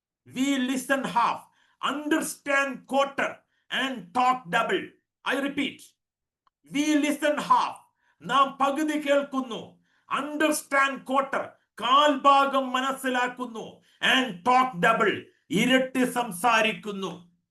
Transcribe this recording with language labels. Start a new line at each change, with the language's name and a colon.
English: We listen half, understand quarter and talk double. I repeat, we listen half.
Malayalam: നാം പകുതി കേൾക്കുന്നു.
English: Understand quarter,
Malayalam: കാൽഭാഗം മനസ്സിലാക്കുന്നു.
English: And talk double,
Malayalam: ഇരട്ടി സംസാരിക്കുന്നു.